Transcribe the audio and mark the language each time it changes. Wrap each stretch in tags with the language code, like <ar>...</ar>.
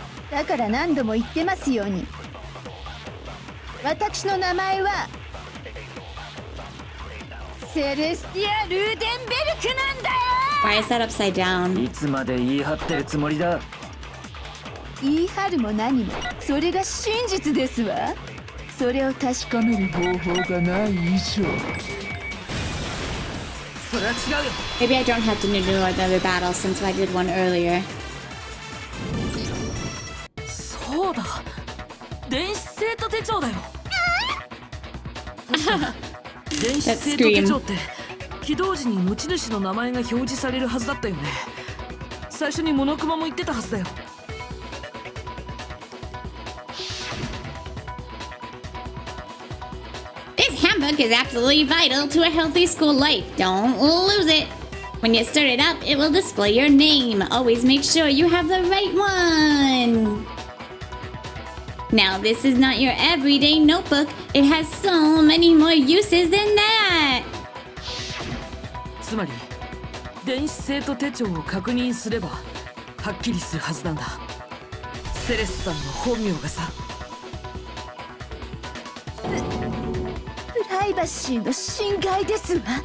<ja>だから何度も言ってますように、私の名前はセレスティア・ルーデンベルクなんだよ。</ja> <en>Why is that upside down?</en> <ja>いつまで言い張ってるつもりだ。言い張るも何もそれが真実ですわ。それを確かめる方法がない以上。それは違うよ。</ja> <en>Maybe I don't have to do another battle since I did one earlier.</en> <ja>そうだ、電子生徒手帳だよ。電子生徒手帳って起動時に持ち主の名前が表示されるはずだったよね。最初にモノクマも言ってたはずだよ。</ja> <en>This handbook is absolutely vital to a healthy school life. Don't lose it. When you start it up, it will display your name. Always make sure you have the right one. Now, this is not your everyday notebook. It has so many more uses than that.</en> <ja>つまり電子生徒手帳を確認すればはっきりするはずなんだ。セレスさんの本名がさ。プライバシーの侵害ですわ。</ja>